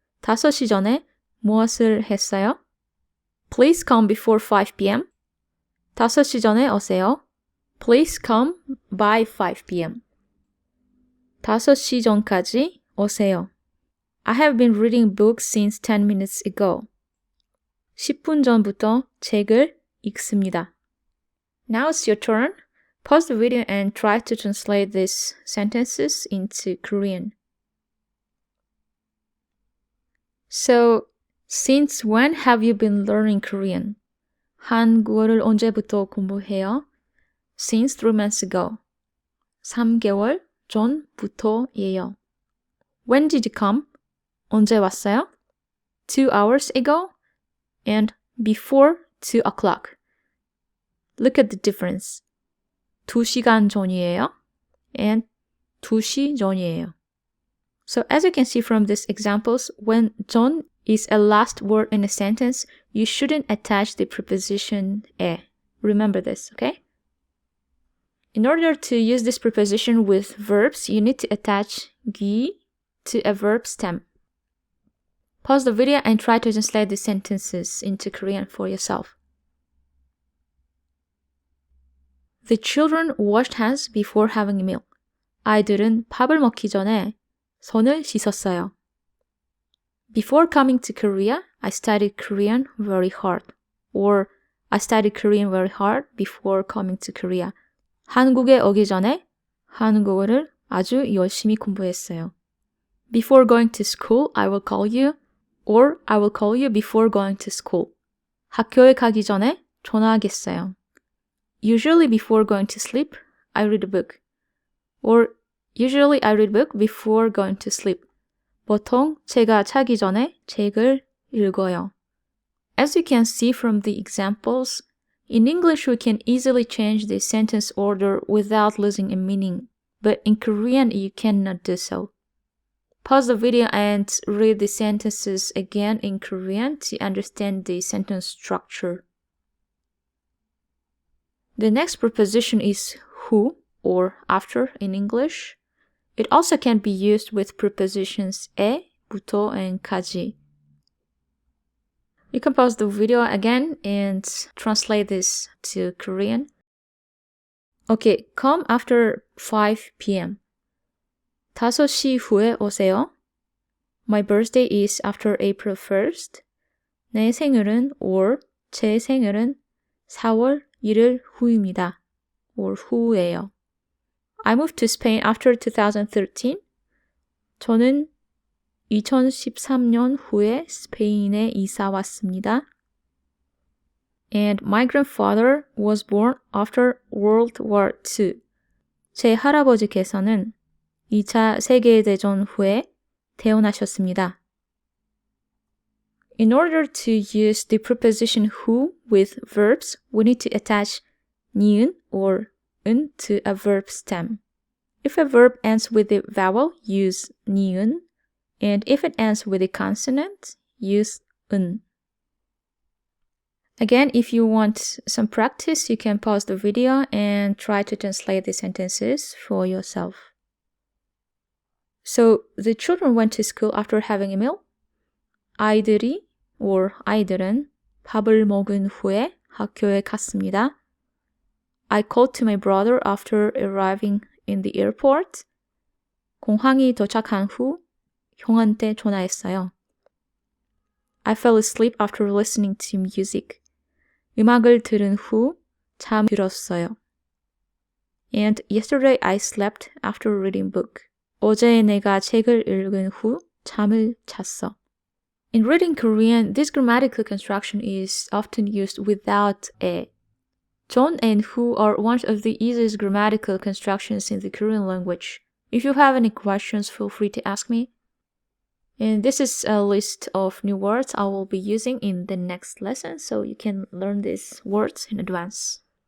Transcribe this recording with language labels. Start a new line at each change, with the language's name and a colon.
Korean: 5시 전에 무엇을 했어요?
English: Please come before 5 p.m.
Korean: 5시 전에 오세요.
English: Please come by 5 p.m.
Korean: 5시 전까지 오세요.
English: I have been reading books since 10 minutes ago.
Korean: 10분 전부터 책을 읽습니다.
English: Now it's your turn. Pause the video and try to translate these sentences into Korean. So, since when have you been learning Korean?
Korean: 한국어를 언제부터 공부해요?
English: Since 3 months ago.
Korean: 3개월 전부터예요.
English: When did you come?
Korean: 언제 왔어요?
English: 2 hours ago and before 2 o'clock. Look at the difference.
Korean: 2시간 전이에요 and 2시 전이에요.
English: So as you can see from these examples, when 전 is a last word in a sentence, you shouldn't attach the preposition 에. Remember this, okay? In order to use this preposition with verbs, you need to attach 기 to a verb stem. Pause the video and try to translate the sentences into Korean for yourself. The children washed hands before having a meal.
Korean: 아이들은 밥을 먹기 전에 손을 씻었어요.
English: Before coming to Korea, I studied Korean very hard. Or I studied Korean very hard before coming to Korea.
Korean: 한국에 오기 전에 한국어를 아주 열심히 공부했어요.
English: Before going to school, I will call you. Or I will call you before going to school.
Korean: 학교에 가기 전에 전화하겠어요.
English: Usually before going to sleep, I read a book. Or usually I read a book before going to sleep.
Korean: 보통 제가 자기 전에 책을 읽어요.
English: As you can see from the examples, in English we can easily change the sentence order without losing a meaning, but in Korean you cannot do so. Pause the video and read the sentences again in Korean to understand the sentence structure. The next preposition is who or after in English. It also can be used with prepositions 에, 부터, and 까지. You can pause the video again and translate this to Korean. Okay, come after 5 p.m. 5시 후에 오세요. My birthday is after April 1st.
Korean: 내 생일은 or 제 생일은 4월 1일 후입니다.
English: or
Korean: 후예요.
English: I moved to Spain after 2013.
Korean: 저는 2013년 후에 스페인에 이사 왔습니다.
English: And my grandfather was born after World War II.
Korean: 제 할아버지께서는 2차 세계대전 후에 태어나셨습니다.
English: In order to use the preposition who with verbs, we need to attach 니은 or 은 to a verb stem. If a verb ends with a vowel, use 니은, and if it ends with a consonant, use 은. Again, if you want some practice, you can pause the video and try to translate the sentences for yourself. So, the children went to school after having a meal.
Korean: 아이들이 or 아이들은 밥을 먹은 후에 학교에 갔습니다.
English: I called to my brother after arriving in the airport.
Korean: 공항이 도착한 후 형한테 전화했어요.
English: I fell asleep after listening to music.
Korean: 음악을 들은 후 잠들었어요.
English: And yesterday I slept after reading book.
Korean: 어제 내가 책을 읽은 후 잠을 잤어.
English: In reading Korean, this grammatical construction is often used without a. 전 and who are one of the easiest grammatical constructions in the Korean language. If you have any questions, feel free to ask me. And this is a list of new words I will be using in the next lesson, so you can learn these words in advance.